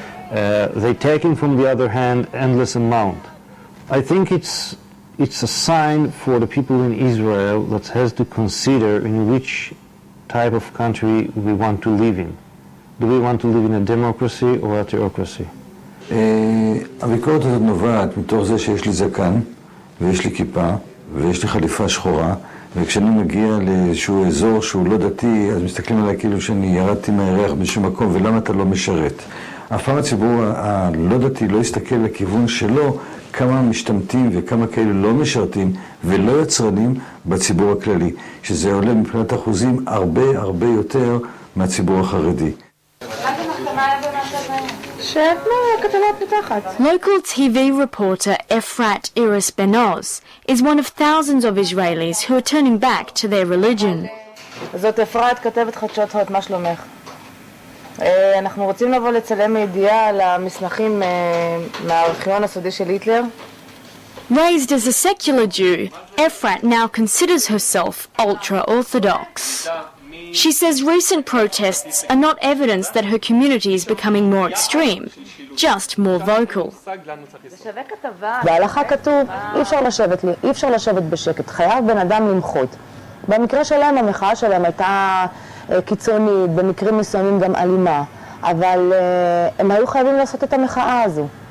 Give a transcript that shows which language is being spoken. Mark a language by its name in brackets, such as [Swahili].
[English] They take in, from the other hand, endless amount. I think it's it's a sign for the people in Israel that has to consider in which type of country we want to live in. Do we want to live in a democracy or a theocracy? [Hebrew] הביקורת הזאת נובעת מתוך זה שיש לי זקן ויש לי כיפה ויש לי חליפה שחורה, וכשאני מגיע לאיזשהו אזור שהוא לא דתי, אז מסתכלים עליי כאילו שאני ירדתי מהירח בשום מקום, ולמה אתה לא משרת? אף פעם הציבור הלא דתי לא יסתכל לכיוון שלו כמה משתמטים וכמה כאלה לא משרתים ולא יצרנים בציבור הכללי, שזה עולה מבחינת אחוזים הרבה יותר מהציבור החרדי. [English] Local TV reporter Efrat Iris Benoz is one of thousands of Israelis who are turning back to their religion. [Hebrew] זאת אפרת, כתבת חדשות הוט, מה שלומך? אנחנו רוצים לבוא לצלם מידיעה על המסמכים מהארכיון הסודי של היטלר. [English] Raised as a secular Jew, Efrat now considers herself ultra-orthodox. She says recent protests are not evidence that her community is becoming more extreme, just more vocal. [Hebrew] בהלכה כתוב, אי אפשר לשבת בשקט, חייב בן אדם למחות. במקרה שלהם המחאה שלהם הייתה קיצונית, במקרים מסוימים גם אלימה, אבל הם היו חייבים לעשות את המחאה הזו.